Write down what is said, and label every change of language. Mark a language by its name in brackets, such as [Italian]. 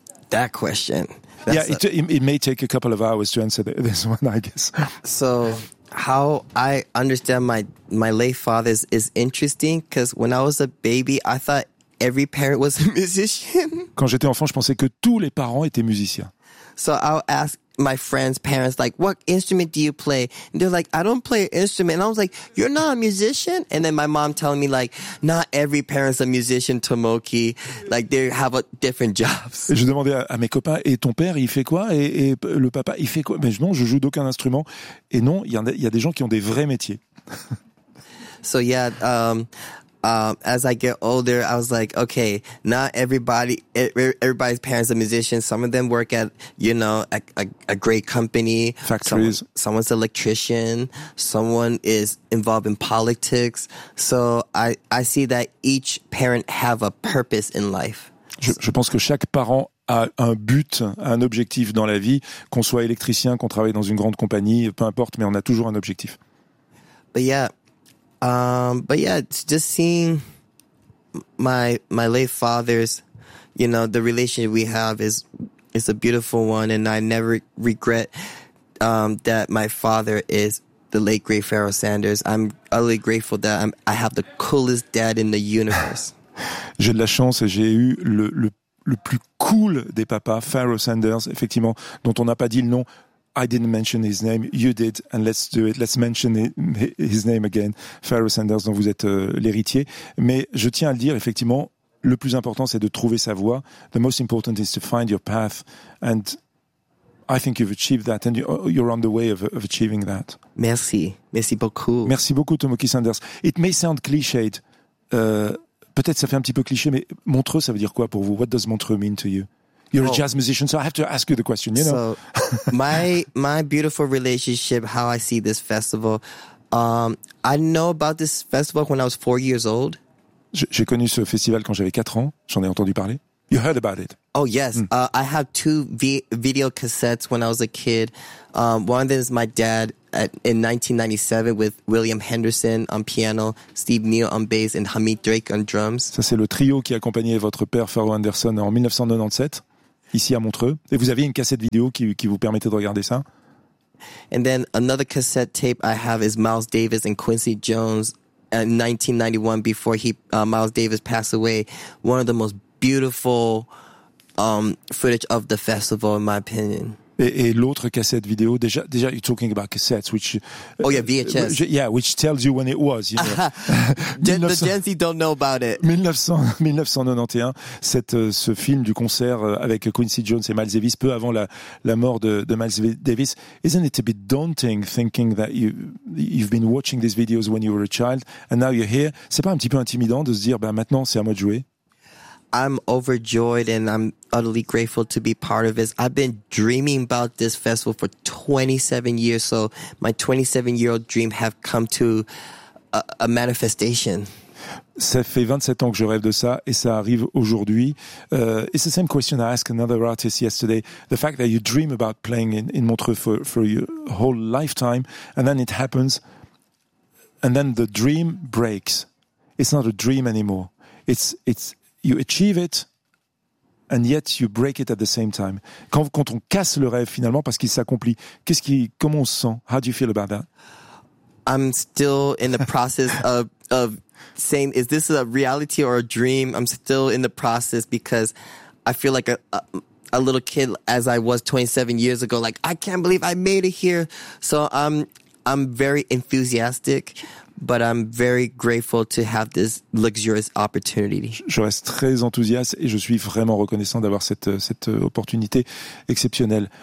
[English] That question. That's it may take a couple of hours to answer this one, I guess. So how I understand my late father is interesting, because when I was a baby, I thought every parent was a musician. [French] Quand j'étais enfant, je pensais que tous les parents étaient musiciens. [English] So I'll ask my friends' parents, like, what instrument do you play? And they're like, I don't play an instrument. And I was like, you're not a musician? And then my mom telling me, like, not every parent's a musician, Tomoki. Like, they have different jobs. [French] Et je demandais à mes copains, et ton père, il fait quoi? Et le papa, il fait quoi? Mais non, je joue d'aucun instrument. Et non, il y a des gens qui ont des vrais métiers. [English] So, yeah, as I get older, I was like, okay, not everybody's parents are musicians. Some of them work at, you know, a great company. Factories. Someone's an electrician. Someone is involved in politics. So I see that each parent have a purpose in life. [French] Je pense que chaque parent a un but, un objectif dans la vie, qu'on soit électricien, qu'on travaille dans une grande compagnie, peu importe, mais on a toujours un objectif. [English] But yeah. But yeah, it's just seeing my late father's, you know, the relationship we have is a beautiful one, and I never regret that my father is the late great Pharoah Sanders. I'm utterly grateful that I have the coolest dad in the universe. [French] J'ai de la chance, j'ai eu le plus cool des papas, Pharoah Sanders, effectivement, dont on n'a pas dit le nom. [English] I didn't mention his name, you did, and let's do it, let's mention his name again, Pharoah Sanders, [French] dont vous êtes l'héritier. Mais je tiens à le dire, effectivement, le plus important, c'est de trouver sa voie. [English] The most important is to find your path, and I think you've achieved that, and you're on the way of achieving that. [French] Merci, merci beaucoup. Merci beaucoup, Tomoki Sanders. [English] It may sound cliched, [French] peut-être ça fait un petit peu cliché, mais Montreux, ça veut dire quoi pour vous? [English] What does Montreux mean to you? You're a jazz musician, so I have to ask you the question, you know? So, my beautiful relationship, how I see this festival, I know about this festival when I was 4 years old. [French] J'ai connu ce festival quand j'avais 4 ans, j'en ai entendu parler. [English] You heard about it. Oh, yes. Mm. I have two video cassettes when I was a kid. One of them is my dad in 1997 with William Henderson on piano, Steve Neal on bass, and Hamid Drake on drums. [French] Ça, c'est le trio qui accompagnait votre père, Pharoah Anderson, en 1997. ici à Montreux. Et vous aviez une cassette vidéo qui vous permettait de regarder ça. [English] And then another cassette tape I have is Miles Davis and Quincy Jones in 1991 before Miles Davis passed away. One of the most beautiful footage of the festival, in my opinion. [French] Et l'autre cassette vidéo, déjà, [English] you're talking about cassettes, which... Oh yeah, VHS. Which tells you when it was, you know. The Gen Z don't know about it. [French] 1991, ce film du concert avec Quincy Jones et Miles Davis, peu avant la mort de Miles Davis. [English] Isn't it a bit daunting thinking that you've been watching these videos when you were a child, and now you're here? [French] C'est pas un petit peu intimidant de se dire, ben maintenant c'est à moi de jouer? [English] I'm overjoyed and I'm utterly grateful to be part of this. I've been dreaming about this festival for 27 years, so my 27-year-old dream have come to a manifestation. [French] Ça fait 27 ans que je rêve de ça et ça arrive aujourd'hui. [English] It's the same question I asked another artist yesterday. The fact that you dream about playing in Montreux for your whole lifetime and then it happens and then the dream breaks. It's not a dream anymore. It's You achieve it, and yet you break it at the same time. [French] Quand on casse le rêve finalement parce qu'il s'accomplit, comment on se sent? [English] How do you feel about that? I'm still in the process of saying, is this a reality or a dream? I'm still in the process because I feel like a little kid as I was 27 years ago. Like, I can't believe I made it here. So I'm very enthusiastic. But I'm very grateful to have this luxurious opportunity. [French] Je reste très enthousiaste et je suis vraiment reconnaissant d'avoir cette opportunité exceptionnelle.